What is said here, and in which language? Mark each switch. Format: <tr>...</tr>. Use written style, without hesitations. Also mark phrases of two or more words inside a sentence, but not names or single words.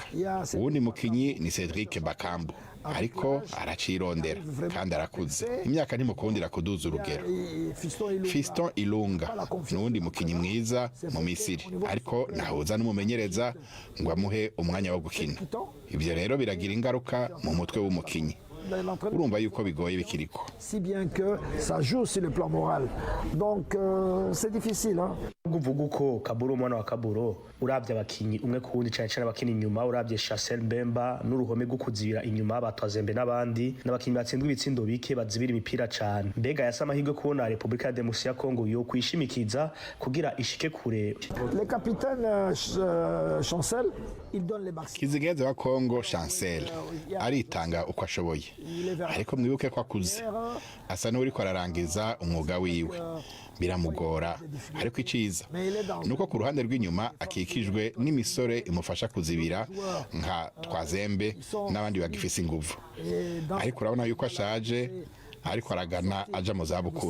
<rn>Uwundi mukinyi ni Cedric Bakambu, ariko aracirondera kandi arakuze, imyaka ntimukundira kuduza urugero. Fiston Ilunga n'uwundi mukinyi mwiza mu Misiri, ariko nahuza n'umumenyereza ngo amuhe umwanya wo gukina. Ibyo rero biragira ingaruka mu mutwe w'umukinyi. Urumva yuko bigoye bikiriko.</rn> <fr>Si bien que ça joue sur le plan moral. Donc c'est difficile hein.</fr> <rn>Kuvuga uko Kaburo umwana wa Kaburo urabye abakinyi umwe kuwundi cyane cyane abakinyi inyuma, urabye Chancel Mbemba n'uruhome rwo kuzibira inyuma batwazembe n'abandi n'abakinyi batsindwa ibitsindo bike bazibira imipira cyane. Mbega yasa amahirwe kubona Republika ya Demokarasi ya Kongo yo kwishimikiza kugira ishike kure.</rn> <fr>Le capitaine Chancel il donne les maximums.</fr> <rn>Kizigenza wa Kongo Chancel aritanga uko ashoboye, ariko mwibuke ko akuze, asa n'uri ko ararangiza umwuga wiwe, biramugora. Ariko iciza nuko ku ruhande rw'inyuma akikijwe n'imisore imufasha kuzibira nka Twazembe n'abandi bagifise inguvu, ariko urabona yuko ashaje, ariko aragana aja mu zabukuru.</rn>